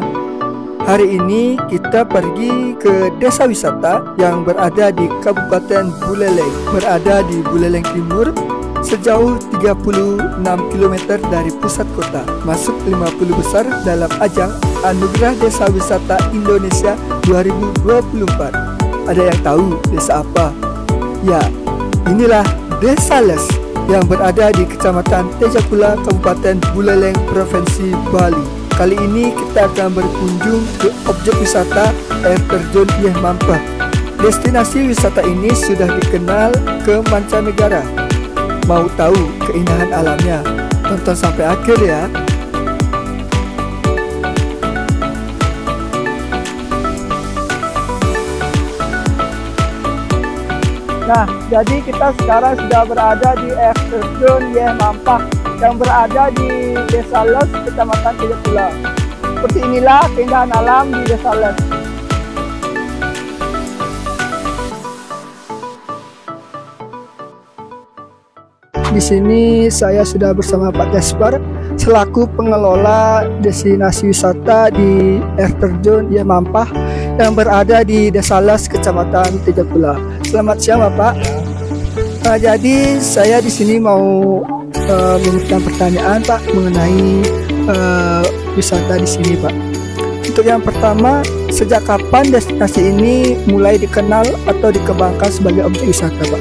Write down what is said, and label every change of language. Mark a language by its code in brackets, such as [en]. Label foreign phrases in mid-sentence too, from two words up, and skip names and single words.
[id] Hari ini kita pergi ke desa wisata yang berada di Kabupaten Buleleng, berada di Buleleng Timur, sejauh 36 km dari pusat kota, masuk 50 besar dalam ajang Anugerah Desa Wisata Indonesia 2024. Ada yang tahu desa apa? Ya, inilah Desa Les yang berada di Kecamatan Tejakula, Kabupaten Buleleng, Provinsi Bali. Kali ini kita akan berkunjung ke objek wisata air terjun Yeh Mampah. Destinasi wisata ini sudah dikenal ke mancanegara. Mau tahu keindahan alamnya? Tonton sampai akhir ya. Nah, jadi kita sekarang sudah berada di air terjun Yeh Mampah yang berada di Desa Les, Kecamatan Tejakula. Seperti inilah keindahan alam di Desa Les. Di sini saya sudah bersama Pak Gaspar selaku pengelola destinasi wisata di air terjun Yeh Mampah yang berada di Desa Les, Kecamatan Tejakula. Selamat siang Bapak. Nah, jadi saya di sini mau memberikan pertanyaan Pak mengenai wisata di sini Pak. Untuk yang pertama, sejak kapan destinasi ini mulai dikenal atau dikembangkan sebagai objek wisata Pak?